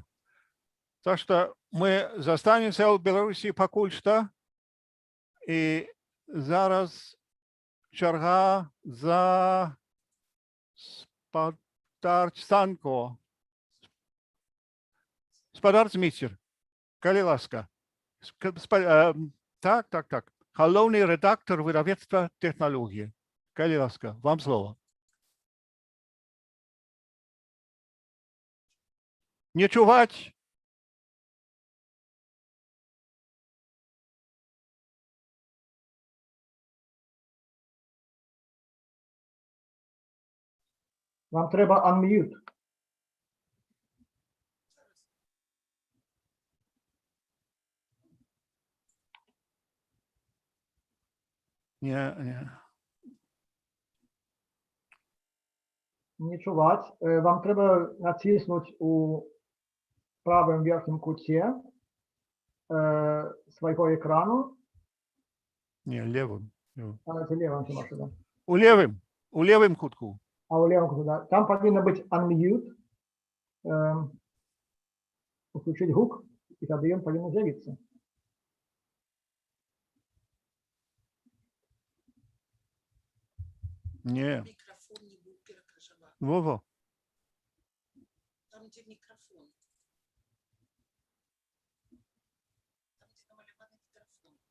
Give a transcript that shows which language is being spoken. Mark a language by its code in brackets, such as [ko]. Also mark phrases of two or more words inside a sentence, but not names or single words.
[be] Так што мы застанемся ў Беларусі пакуль што, і зараз чарга за Санко. Спадар Зміцер. Калі ласка. Так. [uk] Головний редактор видавництва технології. [be] Калі ласка, вам слово. Не чувать. [uk] Вам треба unmute. [be] Не. Не чуваць. Вам трэба націснуць у правым верхнім куце свайго экрану. Не, левым. Левым, ці можна, да. У левым кутку. А ў левым куце, да. Там павінна быць unmute. Уключыць гук, і тады ён павінен з'явіцца. Не. [ru] Микрофон не будет перекрывать. Во-во. Там, где микрофон. Там, где намалеван микрофон.